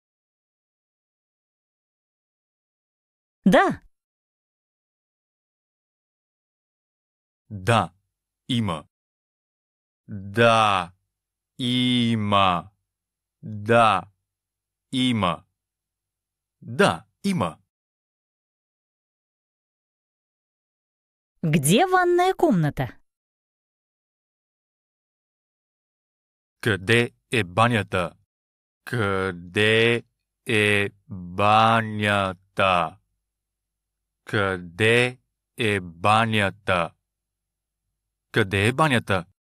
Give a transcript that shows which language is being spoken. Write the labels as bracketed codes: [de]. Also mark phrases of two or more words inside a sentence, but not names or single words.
[ru] Да. [bg] Да, има. Да, има. Да, има. Да, има. [ru] Где ванная комната? [bg] Къде е банята? Къде е банята? Къде е банята? Къде е банята?